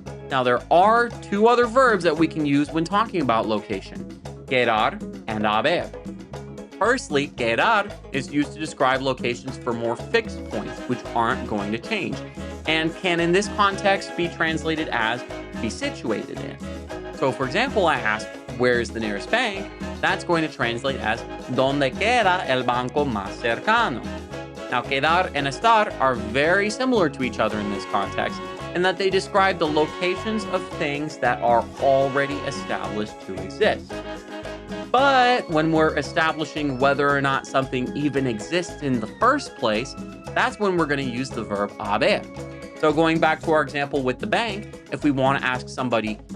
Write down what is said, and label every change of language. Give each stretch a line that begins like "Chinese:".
English: Now, there are two other verbs that we can use when talking about location, quedar and haber. Firstly, quedar is used to describe locations for more fixed points, which aren't going to change, and can in this context be translated as be situated in. So for example, I ask, where is the nearest bank?
Spanish: That's going to translate as ¿Dónde queda el banco más cercano?
English: Now, quedar and estar are very similar to each other in this context, in that they describe the locations of things that are already established to exist. But when we're establishing whether or not something even exists in the first place, that's when we're going to use the verb haber. So going back to our example with the bank, if we want to ask somebody,